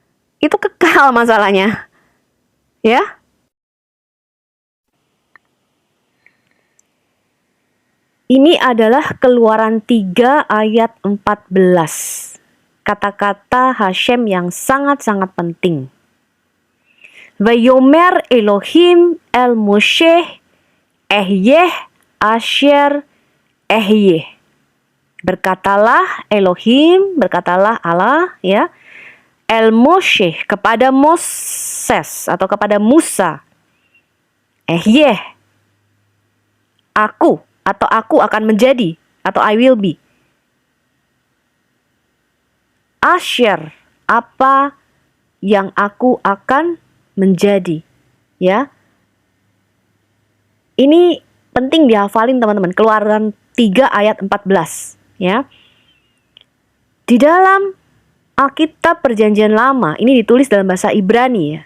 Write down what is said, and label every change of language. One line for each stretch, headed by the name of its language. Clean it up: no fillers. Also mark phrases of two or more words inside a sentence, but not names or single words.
Indonesian: Kenapa? itu kekal masalahnya. Ya. Ini adalah Keluaran 3 ayat 14. Kata-kata Hashem yang sangat-sangat penting.
Hebrew: ויאמר אלהים אל משה אהיה אשר אהיה.
Indonesian: Berkatalah Elohim, berkatalah Allah, ya,
Hebrew: אל משה
Indonesian: kepada Moses atau kepada Musa. Ehyeh, aku atau aku akan menjadi atau
English: I will be.
Indonesian: Asher, apa yang aku akan menjadi, ya. Ini penting dihafalin teman-teman. Keluaran 3 ayat 14, ya. Di dalam Alkitab Perjanjian Lama ini ditulis dalam bahasa Ibrani, ya.